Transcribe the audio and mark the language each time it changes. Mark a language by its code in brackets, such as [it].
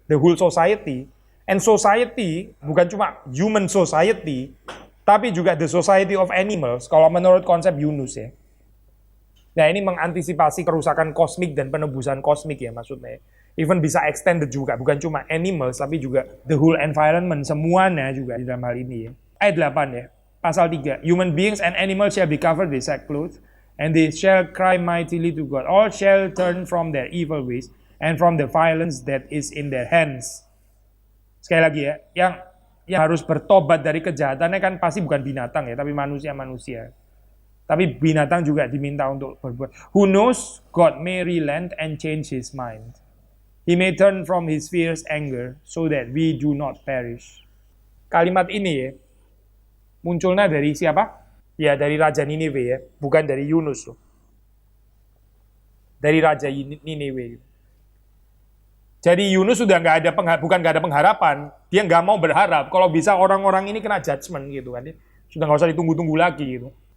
[en] The whole society. And society [id] bukan cuma [en] human society, [id] tapi juga [en] the society of animals [id] kalau menurut konsep Yunus ya. Nah, ini mengantisipasi kerusakan kosmik dan penebusan kosmik ya maksudnya. Even bisa extended juga, bukan cuma animals, tapi juga [en] the whole environment, [id] semuanya juga di dalam hal ini ya. Ayat 8 ya, pasal 3. [en] Human beings and animals shall be covered with sackcloth, and they shall cry mightily to God. All shall turn from their evil ways, and from the violence that is in their hands. [id] Sekali lagi ya, yang harus bertobat dari kejahatannya kan pasti bukan binatang ya, tapi manusia-manusia. Tapi binatang juga diminta untuk berbuat. [en] Who knows God may relent and change his mind. He may turn from his fierce anger so that we do not perish. [id] Kalimat ini ya, munculnya dari siapa? Ya dari Raja Niniwe ya, bukan dari Yunus loh. Dari Raja Niniwe. Jadi Yunus sudah nggak ada bukan nggak ada pengharapan, dia nggak mau berharap. Kalau bisa orang-orang ini kena judgment gitu kan, sudah nggak usah ditunggu-tunggu lagi gitu.